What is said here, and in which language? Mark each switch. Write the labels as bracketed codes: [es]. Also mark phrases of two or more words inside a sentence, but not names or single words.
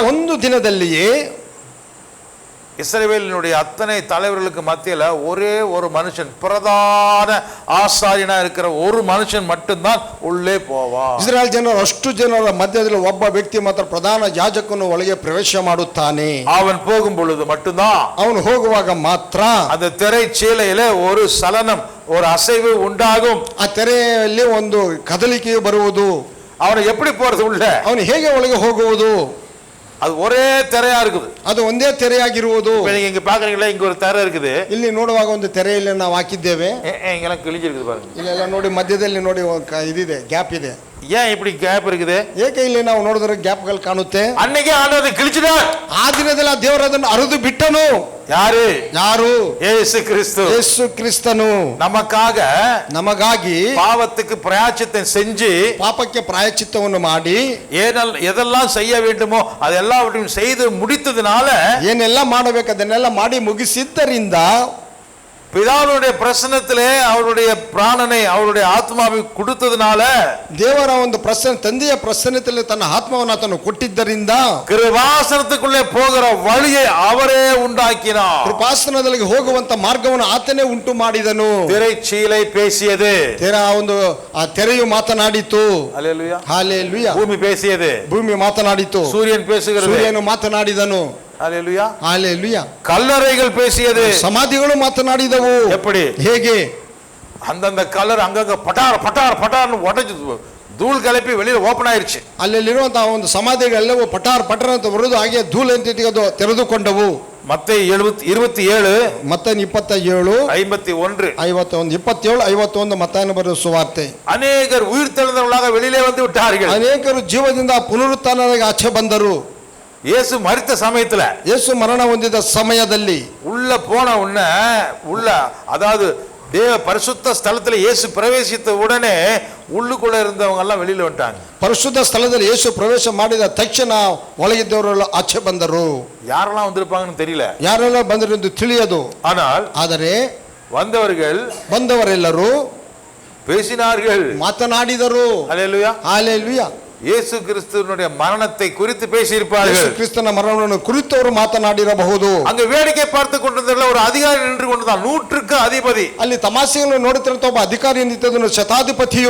[kn] ಒಂದು ದಿನದಲ್ಲಿಯೇ [ta] இஸ்ரவேலினுடைய அத்தனை தலைவர்களுக்கு மத்தியில ஒரே ஒரு மனுஷன், பிரதான ஆசாரியனா இருக்கிற ஒரு மனுஷன் மட்டும்தான் உள்ளே போவான். [kn] ಇಸ್ರಾಯೇಲ್ ಜನರು ಅಷ್ಟು ಜನರ ಮಧ್ಯದಲ್ಲಿ ಒಬ್ಬ ವ್ಯಕ್ತಿ ಮಾತ್ರ ಪ್ರಧಾನ ಯಾಜಕನು ಒಳಗೆ ಪ್ರವೇಶ ಮಾಡುತ್ತಾನೆ. [ta] அவன் போகும் பொழுது மட்டும்தான், [kn] ಅವನು ಹೋಗುವಾಗ ಮಾತ್ರ [ta] அந்த திரை சீலையில ஒரு சலனம், ஒரு அசைவு உண்டாகும். [kn] ಆ ತೆರೆಯಲ್ಲಿ ಒಂದು ಕದಲಿಕೆಯು ಬರುವುದು. [ta] அவனை எப்படி போறது உள்ள? [kn] ಅವನು ಹೇಗೆ ಒಳಗೆ ಹೋಗುವುದು? [ta] அது ஒரே திரையா இருக்குது. [kn] ಅದು ಒಂದೇ ತೆರೆಯಾಗಿರುವುದು. [ta] நீங்க இங்க பாக்குறீங்களா, இங்க ஒரு திரை இருக்குது. [kn] ಇಲ್ಲಿ ನೋಡುವಾಗ ಒಂದು ತೆರೆಯಲ್ಲಿ ನಾವು ಹಾಕಿದ್ದೇವೆ. [ta] இங்கெல்லாம் கிழிஞ்சிருக்குது பாருங்க. [kn] ಇಲ್ಲೆಲ್ಲ ನೋಡಿ ಮಧ್ಯದಲ್ಲಿ ನೋಡಿ ಇದಿದೆ, ಗ್ಯಾಪ್ ಇದೆ. [ta] ஏன் இப்படி கேப் இருக்குது? [kn] ಏಕೆ ಇಲ್ಲಿ ನಾವು ನೋಡಿದ್ರೆ ಗ್ಯಾಪ್ಗಳು ಕಾಣುತ್ತೆ? [ta] அன்னைக்கே ஆண்டவர் கிழிச்சிட்டார். [kn] ಆ ದಿನದಲ್ಲಿ ದೇವರು ಅದನ್ನು ಅರಿದು ಬಿಟ್ಟನು. [ta] யாரு? ಯೇಸು கிறிஸ்து. [kn] ಯೇಸು ಕ್ರಿಸ್ತನು [ta] ನಮಗಾಗಿ பாவத்துக்கு பிராயச்சித்தம் செஞ்சு, [kn] ಪಾಪಕ್ಕೆ ಪ್ರಾಯಶ್ಚಿತ್ತವನ್ನು ಮಾಡಿ, [ta] எதெல்லாம் செய்ய வேண்டுமோ அதெல்லாம் செய்து முடித்ததுனால, [kn] ಏನೆಲ್ಲ ಮಾಡಬೇಕು ಅದನ್ನೆಲ್ಲ ಮಾಡಿ ಮುಗಿಸಿದ್ದರಿಂದ, [ta] பிதாவுடைய பிரசன்னத்திலே அவருடைய பிராணனை, அவருடைய ஆத்மாவை கொடுத்ததுனால, [kn] ದೇವರ ಒಂದು ತಂದೆಯ ಪ್ರಸನ್ನತೆಯಲ್ಲಿ ತನ್ನ ಆತ್ಮವನ್ನು ಆತನು ಕೊಟ್ಟಿದ್ದರಿಂದ, [ta] கிருபாசனத்துக்குள்ளே போகிற வழியை அவரೇ உண்டாக்கினார். [kn] ಕೃಪಾಸನದಲ್ಲಿ ಹೋಗುವಂತ ಮಾರ್ಗವನ್ನು ಆತನೇ ಉಂಟು ಮಾಡಿದನು. [ta] திரைச்சீலை பேசியது, [kn] ಒಂದು ಆ ತೆರೆಯು ಮಾತನಾಡಿತು. [ta] ஹல்லேலூயா. [kn] ಹಲ್ಲೆಲೂಯಾ. [ta] ಭೂಮಿ பேசியது, [kn] ಭೂಮಿ ಮಾತನಾಡಿತು. [ta] சூரியன் பேசுகிறது, [kn] ಸೂರ್ಯನು ಮಾತನಾಡಿದನು. [ta] ஹல்லேலூயா. ஹல்லேலூயா. கல்லறைகள் பேசியது, [kn] ಸಮಾಧಿಗಳು ಮಾತನಾಡಿದವು. [ta] எப்படி? [kn] ಹೇಗೆ? [ta] அந்தந்த கல்லர் அங்கங்க பட்டார் பட்டார் பட்டார்னு உடைஞ்சு தூள் கலப்பி வெளியில ஓபன் ஆயிருச்சு. [kn] ಅಲ್ಲಿರುವಂತಹ ಒಂದು ಸಮಾಧಿಗಳೆಲ್ಲವೂ ಪಟಾರ್ ಪಟರ್ ಅಂತ ಬರುವುದು, ಹಾಗೆ ಧೂಳು ಅಂತ ತೆರೆದುಕೊಂಡವು. [ta] மத்தேயு 27 [kn] ಮತ್ತಾಯ 27 51 51 27 51 ಮತ್ತಾಯನ ಬರೆದ ಸುವಾರ್ತೆ. [ta] அநேகர் உயிர் தெழுந்தவர்களாக வெளியிலே வந்து விட்டார்கள். [kn] ಅನೇಕರು ಜೀವದಿಂದ ಪುನರುತ್ಥಾನವಾಗಿ ಆಚೆ ಬಂದರು. [ta] இயேசு மரித்த சமயத்துல, [kn] ಯೇಸು ಮರಣ ಹೊಂದಿದ ಸಮಯದಲ್ಲಿ [ta] உள்ள போன உடனே, அதாவது தேவ பரிசுத்த ஸ்தலத்துல இயேசு பிரவேசித்த உடனே உள்ளுக்குள்ள இருந்தவங்க எல்லாம் வெளியில வந்துட்டாங்க. [kn] ಪರಿಶುದ್ಧ ಸ್ಥಳದಲ್ಲಿ ಯೇಸು ಪ್ರವೇಶ ಮಾಡಿದ ತಕ್ಷಣ ಒಳಗಿದ್ದವರೆಲ್ಲ ಆಚೆ ಬಂದರು. [ta] யாரெல்லாம் வந்திருப்பாங்கன்னு தெரியல, [kn] ಯಾರೆಲ್ಲ ಬಂದರು ಎಂದು ತಿಳಿಯದು. ಆದರೆ ಬಂದವರೆಲ್ಲರೂ [ta] பேசினார்கள், [kn] ಮಾತನಾಡಿದರು. [ta] ஹல்லேலூயா. ஹல்லேலூயா. இயேசு கிறிஸ்துவினுடைய மரணத்தை குறித்து பேசியிருப்பார்கள். [kn] ಯೇಸು ಕ್ರಿಸ್ತನ ಮರಣವನ್ನು ಕುರಿತು ಅವರು ಮಾತನಾಡಿರಬಹುದು. [ta] அங்க வேடிக்கை பார்த்து கொண்டிருந்த ஒரு அதிகாரி நின்று கொண்டுதான், 100க்கு அதிபதி. [kn] ಅಲ್ಲಿ ತಮಾಷೆಗಳನ್ನು ನೋಡುತ್ತಿರುವಂತ ಒಬ್ಬ ಅಧಿಕಾರಿ ನಿಂತಿದ್ದನು, ಶತಾಧಿಪತಿಯು.